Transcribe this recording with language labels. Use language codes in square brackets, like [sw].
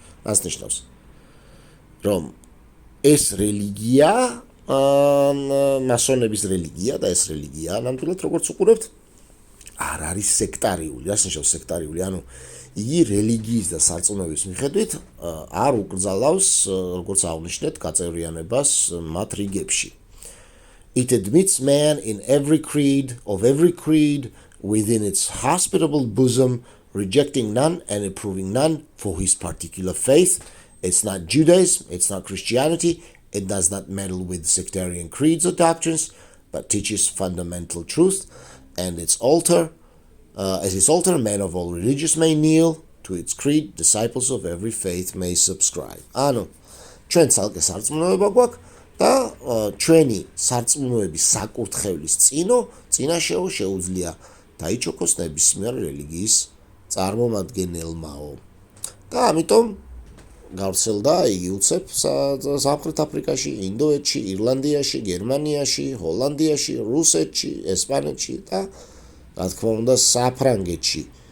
[ka] Azt ნიშნავს რომ ეს რელიგია მასონების რელიგია და ეს რელიგია ნამდვილად როგორც უყურებთ არ არის სექტარიული. Azt ნიშნავს სექტარიული, ანუ იგი რელიგიის და სარწმუნოების მიხედვით არ უკრძალავს როგორც აღნიშნეთ გაწევრიანებას მათ რიგებში. [en] It admits man in every creed within its hospitable bosom, rejecting none and approving none for his particular faith. It's not Judaism, it's not Christianity, it does not meddle with sectarian creeds or doctrines, but teaches fundamental truth, and its altar, as its altar, men of all religions may kneel, to its creed, disciples of every faith may subscribe. [ka] Ano, ჩვენ ცალკე სარწმუნოება გვაქვს და ჩვენი სარწმუნოების საკურთხევლის წინაშეო შეუძლია დაიჩოქოს ნებისმიერ რელიგიის წარმომადგენელმაო. და ამიტომ გავრცელდა იგი უცებ სამხრეთ აფრიკაში, ინდოეთში, ირლანდიაში, გერმანიაში, ჰოლანდიაში, რუსეთში, ესპანეთში და რა თქმა უნდა საფრანგეთში.